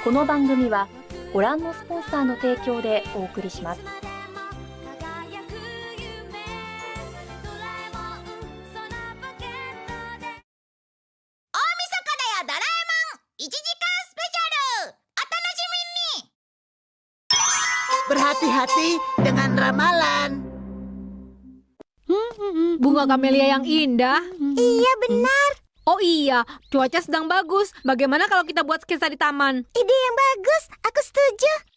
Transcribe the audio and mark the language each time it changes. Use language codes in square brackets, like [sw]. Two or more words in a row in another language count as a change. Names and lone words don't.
[ja] この番組はご覧のスポンサーの提供でお送りします。大晦日だよドラえもん1時間スペシャルお楽しみに。 [id] Berhati-hati dengan ramalan. Bunga kamelia yang indah. Iya, benar. Oh iya, cuaca sedang bagus. Bagaimana kalau kita buat sketsa di taman? Ide yang bagus. Aku setuju.